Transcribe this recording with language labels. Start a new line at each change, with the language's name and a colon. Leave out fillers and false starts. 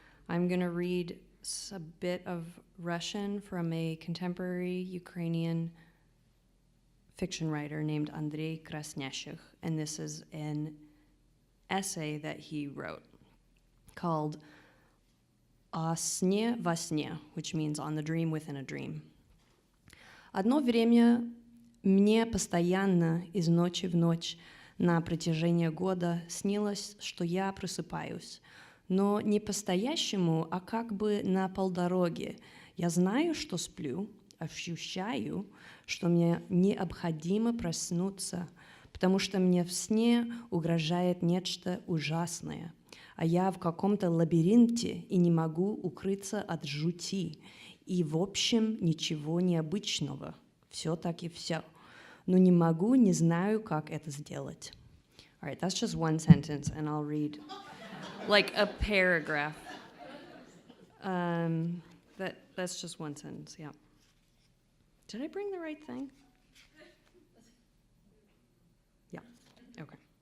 English: I'm going to read a bit of Russian from a contemporary Ukrainian fiction writer named Andrei Krasnyashych, and this is an essay that he wrote called
Russian: «О сне во сне»,
English: which means «On the dream within a dream».
Russian: Одно время мне постоянно из ночи в ночь на протяжении года снилось, что я просыпаюсь, но не по-настоящему, а как бы на полдороге. Я знаю, что сплю, ощущаю, что мне необходимо проснуться, потому что мне в сне угрожает нечто ужасное, а я в каком-то лабиринте и не могу укрыться от жути, и в общем ничего необычного. Все так и все. Но не могу, не знаю, как это сделать.
English: All right, that's just one sentence, and I'll read like a paragraph. That's just one sentence, yeah. Did I bring the right thing? Yeah, okay.